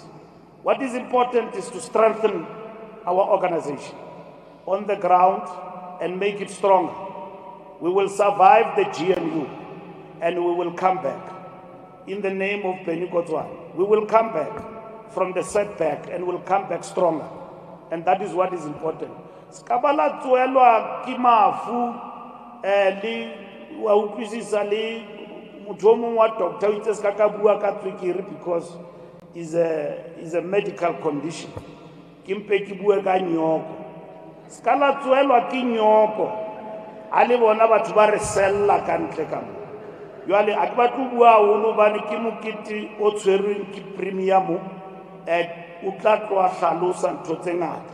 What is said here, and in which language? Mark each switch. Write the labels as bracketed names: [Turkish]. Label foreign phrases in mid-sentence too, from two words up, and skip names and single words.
[English] What is important is to strengthen our organization on the ground and make it stronger. We will survive the GNU and we will come back. In the name of Kotsoane, we will come back from the setback and will come back stronger. And that is what is important. [Southern Sotho] Skabala tsuelwa ki mafu li wa utlwisisa le motho mongwe wa doctor o itse ska ka bua ka tswekere [English] because is a medical condition. [Southern Sotho] Ke mpe ke bue ka nyoko. Ska la tsuelwa ki nyoko. A le bona batho ba re sella ka ntle ka mo. Jwale a ke batlo bua holo bane ke mokete o tshwerweng ke premium o tla tloa hlalosa ntho tse ngata.